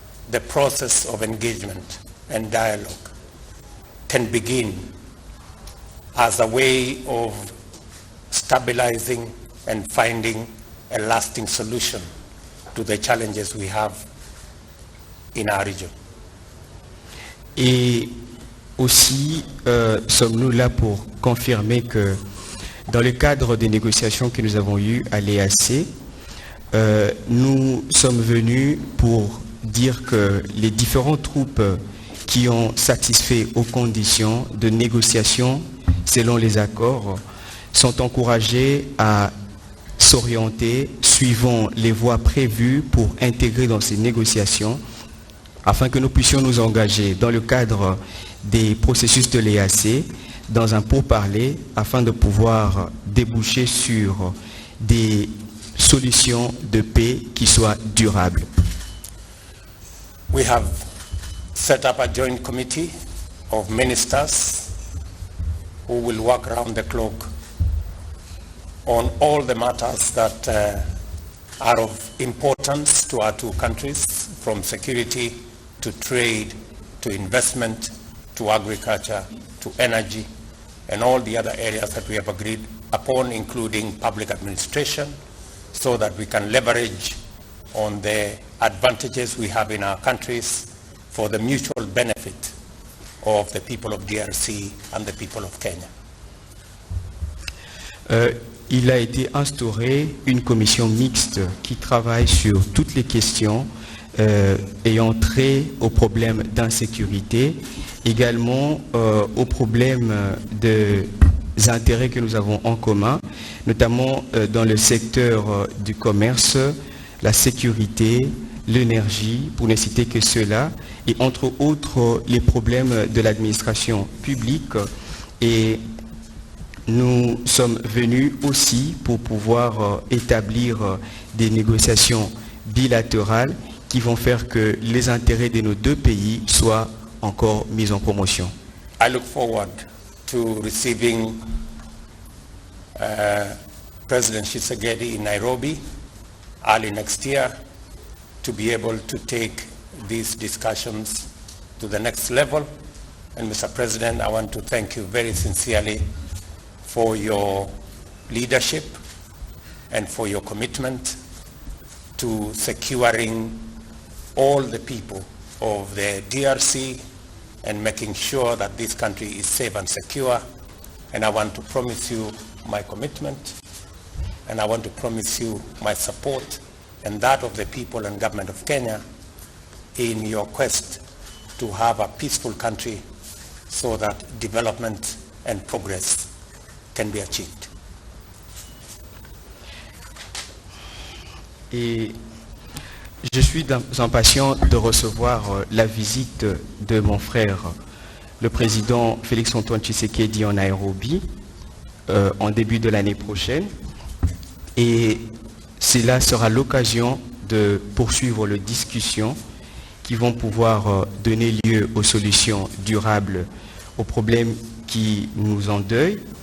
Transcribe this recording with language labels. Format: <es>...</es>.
<en>the process of engagement and dialogue can begin as a way of stabilizing and finding a lasting solution to the challenges we have in our region.</en> <fr>Et aussi, sommes-nous là pour confirmer que dans le cadre des négociations que nous avons eues à l'EAC, nous sommes venus pour dire que les différentes troupes qui ont satisfait aux conditions de négociation selon les accords sont encouragées à s'orienter suivant les voies prévues pour intégrer dans ces négociations, afin que nous puissions nous engager dans le cadre des processus de l'EAC dans un pourparler, afin de pouvoir déboucher sur des solutions de paix qui soient durables.</fr> <en>We have set up a joint committee of ministers who will work around the clock on all the matters that are of importance to our two countries, from security to trade to investment to agriculture to energy and all the other areas that we have agreed upon, including public administration, so that we can leverage on the advantages we have in our countries for the mutual benefit of the people of DRC and the people of Kenya.</en> <fr>Il a été instauré une commission mixte qui travaille sur toutes les questions ayant trait aux problèmes d'insécurité, également aux problèmes des intérêts que nous avons en commun, notamment dans le secteur du commerce, la sécurité, l'énergie, pour ne citer que cela, et entre autres les problèmes de l'administration publique. Et nous sommes venus aussi pour pouvoir établir des négociations bilatérales qui vont faire que les intérêts de nos deux pays soient encore mis en promotion.</fr> <en>I look forward to receiving President Tshisekedi in Nairobi early next year to be able to take these discussions to the next level. And Mr. President, I want to thank you very sincerely for your leadership and for your commitment to securing all the people of the DRC and making sure that this country is safe and secure. And I want to promise you my commitment and I want to promise you my support and that of the people and government of Kenya in your quest to have a peaceful country so that development and progress can be achieved.</en> <fr>Et je suis impatient de recevoir la visite de mon frère, le président Félix-Antoine Tshisekedi en Nairobi, en début de l'année prochaine. Et cela sera l'occasion de poursuivre les discussions qui vont pouvoir donner lieu aux solutions durables aux problèmes qui nous endeuillent.</fr>